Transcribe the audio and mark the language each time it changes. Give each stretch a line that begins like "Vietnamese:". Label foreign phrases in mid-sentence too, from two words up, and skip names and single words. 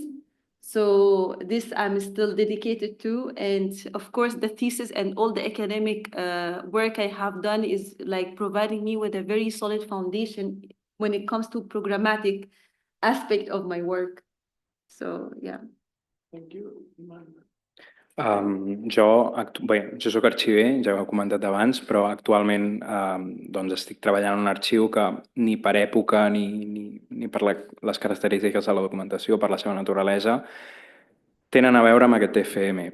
English: So this I'm still dedicated to. And of course, the thesis and all the academic work I have done is like providing me with a very solid foundation when it comes to programmatic aspect of my work. So, yeah. Thank you.
Catalan: Jo soc arxiver, ja ho he comentat abans, però actualment doncs estic treballant en un arxiu que ni per època ni per les característiques de la documentació, per la seva naturalesa, tenen a veure amb aquest FM.